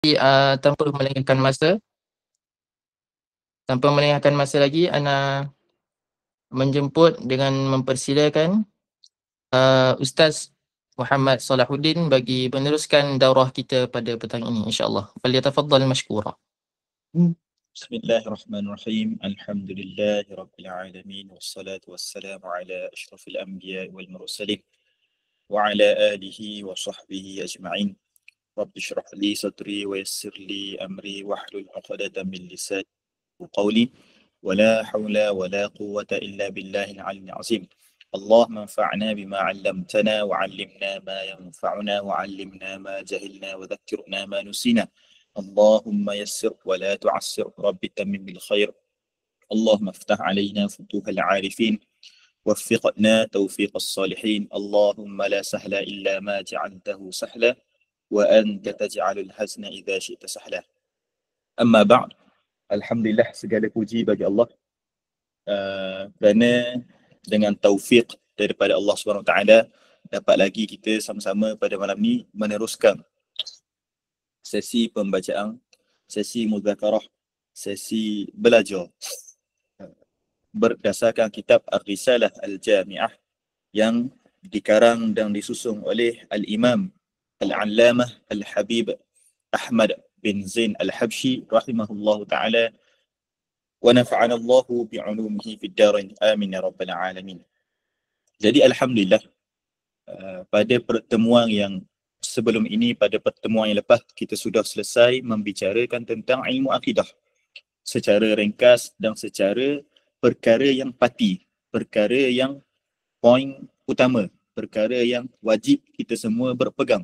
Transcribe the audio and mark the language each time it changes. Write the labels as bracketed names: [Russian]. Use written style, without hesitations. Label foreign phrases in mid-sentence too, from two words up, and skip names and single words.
[Malay] Tanpa melengahkan masa lagi, ana menjemput dengan mempersilakan Ustaz Muhammad Salahuddin bagi meneruskan daurah kita pada petang ini, [Arabic] إن شاء الله. فليتفضل مشكورا. بسم الله الرحمن الرحيم. الحمد لله رب العالمين والصلاة والسلام على أشرف الأنبياء والمرسلين وعلى آله وصحبه أجمعين. رب اشرح لي صدري ويسر لي أمري واحلل عقدة من لساني قولي ولا حول ولا قوة إلا بالله العلي العظيم. اللهم انفعنا بما علمتنا وعلمنا ما ينفعنا وعلمنا ما جهلنا وذكرنا ما نسينا. اللهم يسر ولا تعسر رب تمم بالخير. اللهم افتح علينا فتوح العارفين ووفقنا توفيق الصالحين. اللهم لا سهل إلا ما جعلته سهلا وأنت تجعل الحزن إذا شئت سهلا. أما بعد. [Malay] Alhamdulillah, segala puji bagi Allah kerana dengan taufik daripada Allah [Arabic] سبحانه وتعالى [Malay] dapat lagi kita sama-sama pada malam ni meneruskan sesi pembacaan, sesi muzakarah, sesi belajar berdasarkan kitab Ar-Risalah Al-Jami'ah yang dikarang dan disusun oleh Al-Imam Al-Allamah Al-Habib Ahmad bin Zain Al-Habshi [Arabic] رحمه الله تعالى ونفعنا الله بعلومه في الدارين آمين يا رب العالمين. [Malay] Jadi alhamdulillah, pada pertemuan yang sebelum ini, pada pertemuan yang lepas, kita sudah selesai membicarakan tentang ilmu akidah secara ringkas dan secara perkara yang pati, perkara yang poin utama, perkara yang wajib kita semua berpegang.